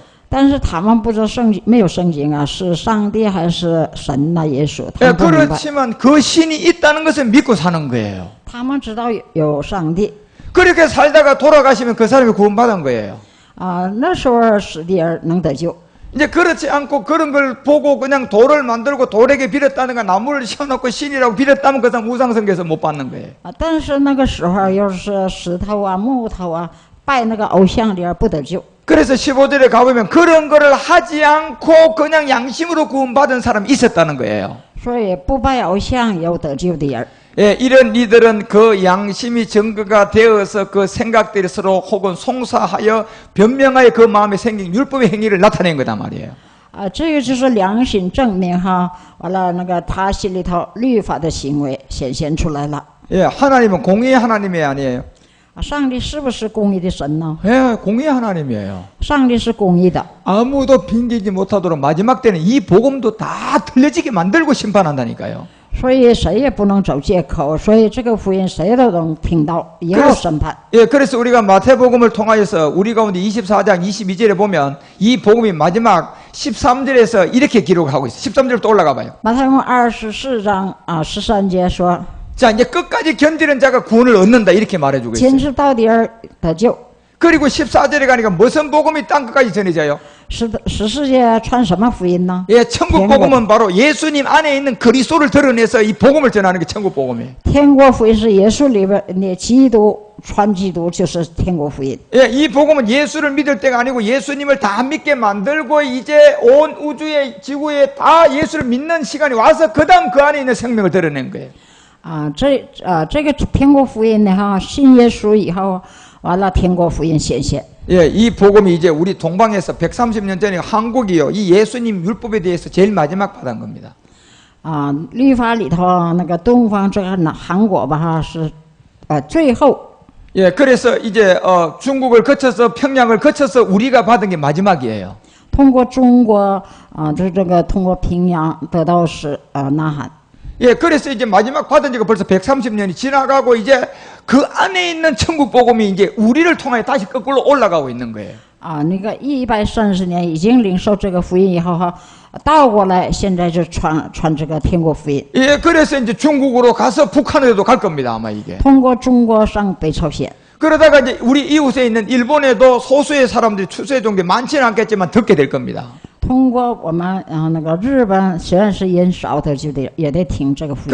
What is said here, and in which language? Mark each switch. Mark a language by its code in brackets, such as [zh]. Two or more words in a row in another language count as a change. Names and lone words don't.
[zh] 但是他们不知道圣经，没有圣经是上帝还是神耶稣。 [ko] 예, 그렇지만 그 신이 있다는 것을 믿고 사는 거예요. [zh] 他们知道有上帝。 [ko] 그렇게 살다가 돌아가시면 그 사람이 구원받은 거예요. [zh] 那时候死的人能得救。 [ko] 이제 그렇지 않고 그런 걸 보고 그냥 돌을 만들고 돌에게 빌었다든가 나무를 씌워놓고 신이라고 빌었다면 그 사람 우상성교에서 못 받는 거예요. [zh] 但是那个时候要是石头木头拜那个偶像的人不得救。 [ko] 그래서 15절에 가보면 그런 거를 하지 않고 그냥 양심으로 구원받은 사람이 있었다는 거예요. [zh] 所以不拜偶像有得救的人。 [ko] 예, 이런 이들은 그 양심이 증거가 되어서 그 생각들이 서로 혹은 송사하여 변명하여 그 마음에 생긴 율법의 행위를 나타낸 거단 말이에요. [zh] 这个就是良心证明完了那个他心里头律法的行为显现出来了。 [ko] 예, 하나님은 공의의 하나님이 아니에요. [zh] 上帝是不是公义的神呢？ [ko] 예, 공의의 하나님이에요. [zh] 上帝是公义的。 [ko] 아무도 핑계지 못하도록 마지막 때는 이 복음도 다 틀려지게 만들고 심판한다니까요. [zh] 所以谁也不能走借口，所以这个福音谁都能听到，以后审判。 [ko] 예, 그래서 우리가 마태복음을 통하여서 우리 가운데 24장 22절에 보면 이 복음이 마지막 13절에서 이렇게 기록하고 있어요. 13절 또 올라가 봐요. [zh] 马太福音24章13节说 [ko] 자, 이제 끝까지 견디는 자가 구원을 얻는다 이렇게 말해주고 [zh] 坚 [ko] 있어요. [zh] 持到底而得救。 [ko] 그리고 14절에 가니까 무슨 복음이 땅 끝까지 전해져요? [zh] 14 节传什么福音呢？ [ko] 예, 천국 복음은 바로 예수님 안에 있는 그리스도를 드러내서 이 복음을 전하는 게 천국 복음이에요. [zh] 天国福音是耶稣里边的基督，传基督就是天国福音。 [ko] 예, 이 복음은 예수를 믿을 때가 아니고 예수님을 다 믿게 만들고 이제 온 우주에 지구에 다 예수를 믿는 시간이 와서 그다음 그 안에 있는 생명을 드러낸 거예요. [zh] 这个天国福音呢哈，信耶稣以后，完了天国福音显现。 [ko] 예, 이 복음이 이제 우리 동방에서 130년 전에 한국이요. 이 예수님 율법에 대해서 제일 마지막 받은 겁니다. [zh] 律法里头那个东方这个韩国吧哈是，最后。 [ko] 예, 그래서 이제 중국을 거쳐서 평양을 거쳐서 우리가 받은 게 마지막이에요. [zh] 通过中国这个通过平阳得到是南韩。 [ko] 예, 그래서 이제 마지막 받은 지가 벌써 130년이 지나가고 이제 그 안에 있는 천국 복음이 이제 우리를 통하여 다시 거꾸로 올라가고 있는 거예요. [zh] 那个130年已经领受这个福音以后哈，倒过来现在就传这个天国福音。 [ko] 예, 그래서 이제 중국으로 가서 북한에도 갈 겁니다, 아마 이게. [zh] 通过中国上北朝鲜。 [ko] 그러다가 이제 우리 이웃에 있는 일본에도 소수의 사람들이 추수의 종교 많지는 않겠지만 듣게 될 겁니다. [zh] 通过我们那个日本虽然是人少的，就得也得听这个福音。